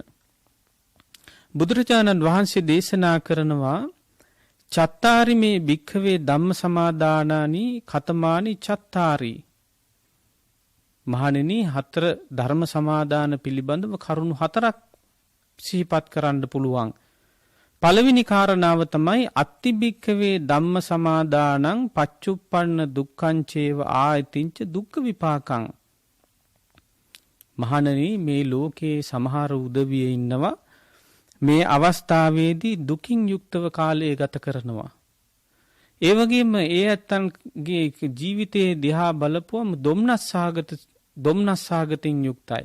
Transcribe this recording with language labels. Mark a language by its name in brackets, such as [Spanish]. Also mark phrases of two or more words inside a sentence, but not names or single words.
[Sinhala] බුදුරජාණන් වහන්සේ දේශනා කරනවා [Pali] චත්තාරි මේ භික්ඛවේ ධම්ම සමාදානානි කතමානි චත්තාරි. [Sinhala] මහණෙනි 4 ධර්ම සමාදාන පිළිබඳව කරුණු 4ක් සිහිපත් කරන්න පුළුවන්. පළවෙනි කාරණාව තමයි [Pali] අත්ති භික්ඛවේ ධම්ම සමාදානං පච්චුප්පන්න දුක්ඛං චේව ආයතින්ච දුක්ඛ විපාකං. [Sinhala] මහණෙනි මේ ලෝකේ සමහර උදවිය ඉන්නවා මේ අවස්ථාවේදී දුකින් යුක්තව කාලය ගත කරනවා. ඒ වගේම ඒ ඇත්තන්ගේ ජීවිතයේ දිහා බලපුවම දොම්නස්සාගතින් යුක්තයි.